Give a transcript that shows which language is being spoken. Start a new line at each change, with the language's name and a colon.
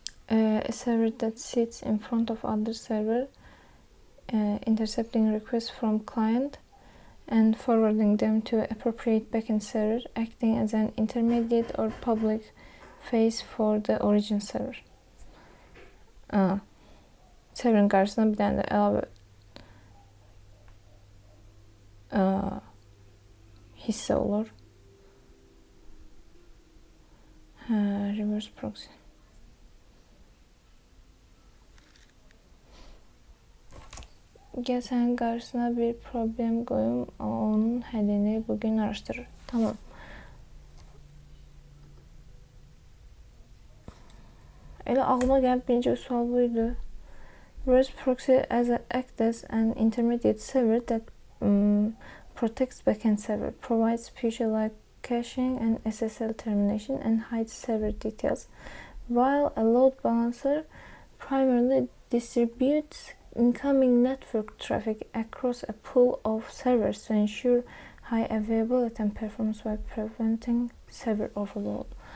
English: A server that sits in front of other server, intercepting requests from client and forwarding them to appropriate backend server, acting as an intermediate or public face for the origin server.
Azerbaijani: Server'in qarşısına bir dənə də əlavə hissə olur.
English: Reverse proxy.
Azerbaijani: Gəl sənin qarşısına bir problem qoyum, onun həllini bugün araşdırır. Tamam. Elə ağlıma gəlib birinci sual buydu.
English: Reverse proxy acts as an intermediate server that protects backend server, provides feature-like caching and SSL termination, and hides server details, while a load balancer primarily distributes incoming network traffic across a pool of servers to ensure high availability and performance while preventing server overload.